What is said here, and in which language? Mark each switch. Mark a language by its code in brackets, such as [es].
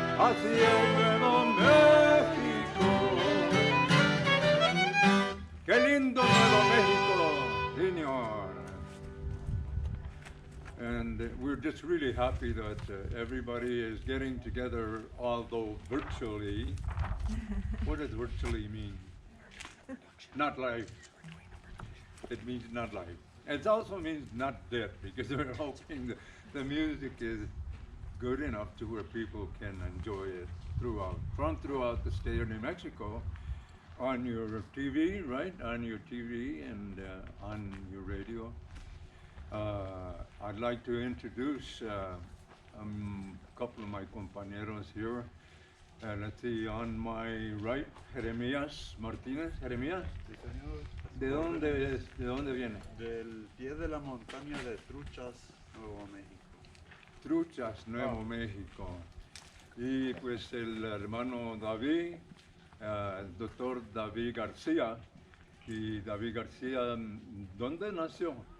[es] Así es Nuevo México. ¡Qué lindo Nuevo México, señor! [en] And we're just really happy that everybody is getting together, although virtually. What does virtually mean? Not live. It means not live. It also means not dead, because we're hoping the music is good enough to where people can enjoy it throughout the state of New Mexico, on your TV, right? On your TV and on your radio. I'd like to introduce a couple of my compañeros here. Let's see, on my right, Jeremías Martínez. [es] Jeremías, ¿de dónde viene? Del pie de la montaña de Truchas, Nuevo México. Truchas, Nuevo México. Y pues el hermano David el doctor David García. Y David García, ¿dónde nació?